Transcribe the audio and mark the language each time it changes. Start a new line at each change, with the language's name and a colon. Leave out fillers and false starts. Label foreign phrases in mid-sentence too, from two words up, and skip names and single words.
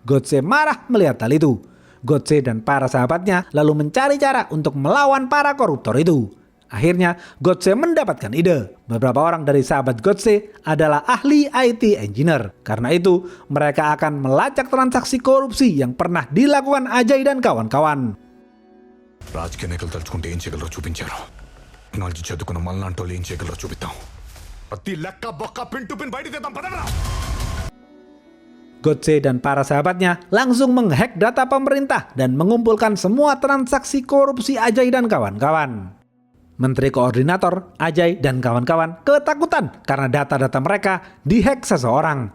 Indonesian: Godse marah melihat hal itu. Godse dan para sahabatnya lalu mencari cara untuk melawan para koruptor itu. Akhirnya, Godse mendapatkan ide. Beberapa orang dari sahabat Godse adalah ahli
English: IT engineer.
Indonesian: Karena itu, mereka akan melacak transaksi korupsi yang pernah dilakukan Ajay dan kawan-kawan.
Telugu: రాజకీయ నాయకులు తలుచుకుంటే ఏం చేయగలరో చూపించారు. టెక్నాలజీ చదువుకున్న మళ్ళాంటి వాళ్ళు ఏం చేయగలరో చూపిద్దాం. ప్రతి లెక్క బొక్క
English: pin to pin
Telugu: బయట తీద్దాం పదరా.
Indonesian: Godse dan para sahabatnya langsung menghack data pemerintah dan mengumpulkan semua transaksi korupsi Ajay dan kawan-kawan. Menteri Koordinator, Ajay dan kawan-kawan ketakutan karena data-data mereka dihack seseorang.